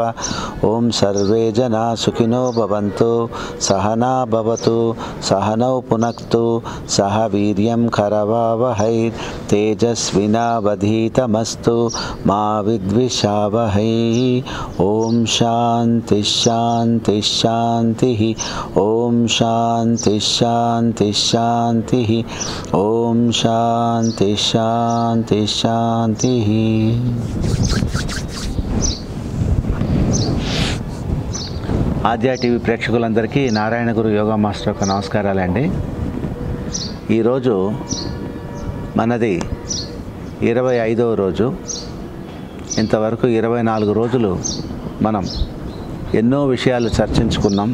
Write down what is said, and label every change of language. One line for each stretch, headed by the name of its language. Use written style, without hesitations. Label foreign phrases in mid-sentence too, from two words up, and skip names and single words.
Sanskrit: ओं सर्वे जना सुखिनो भवन्तु सहना भवतु सहनौ पुनक्तु सह वीर्यं करवावहै तेजस्विनावधीतमस्तु मा विद्विषावहै। ओं शान्ति शान्ति शान्तिः ओं शान्ति शान्ति शान्तिः ओं शान्ति शान्ति शान्तिः।
Telugu: ఆద్య టీవీ ప్రేక్షకులందరికీ నారాయణ గురు యోగా మాస్టర్ యొక్క నమస్కారాలండి. ఈరోజు మనది 25వ రోజు. ఇంతవరకు 24 రోజులు మనం ఎన్నో విషయాలు చర్చించుకున్నాం.